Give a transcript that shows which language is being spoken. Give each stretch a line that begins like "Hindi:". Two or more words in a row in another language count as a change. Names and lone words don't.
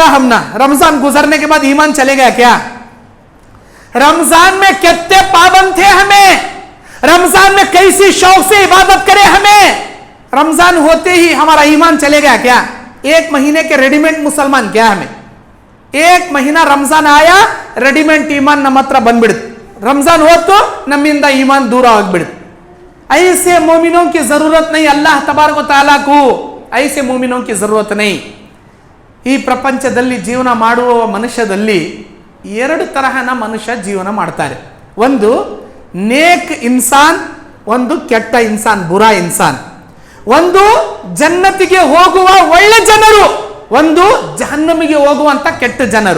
Hindi: हम ना रमजान गुजरने के बाद ईमान चले गया क्या? रमजान में कितने पाबंद थे हमें, रमजान में कैसी शौक से इबादत करे हमें, रमजान होते ही हमारा ईमान चले गया क्या? एक महीने के रेडीमेड मुसलमान क्या हमें? एक महीना रमजान आया,
Kannada: ರೆಡಿಮೇಡ್ ಈಮಾನ್ ನಮ್ಮ ಹತ್ರ ಬಂದ್ಬಿಡುತ್ತೆ. ರಂಜಾನ್ ಹೊತ್ತು ನಮ್ಮಿಂದ ಈಮಾನ್ ದೂರ ಆಗ್ಬಿಡುತ್ತೆ.
Hindi: ಐಸೆ मोमिनों की जरूरत नहीं, अल्लाह तबारक व तआला को ऐसे मोमिनों की जरूरत नहीं.
Kannada: ಈ ಪ್ರಪಂಚದಲ್ಲಿ ಜೀವನ ಮಾಡುವ ಮನುಷ್ಯದಲ್ಲಿ ಎರಡು ತರಹನ ಮನುಷ್ಯ ಜೀವನ ಮಾಡ್ತಾರೆ. ಒಂದು
Hindi: नेक इंसान,
Kannada: ಒಂದು ಕೆಟ್ಟ ಇನ್ಸಾನ್,
Hindi: बुरा इंसान.
Kannada: ಒಂದು ಜನ್ನತಿಗೆ ಹೋಗುವ ಒಳ್ಳೆ ಜನರು, ಒಂದು ಜಹನ್ನಮಿಗೆ ಹೋಗುವಂತ ಕೆಟ್ಟ ಜನರು.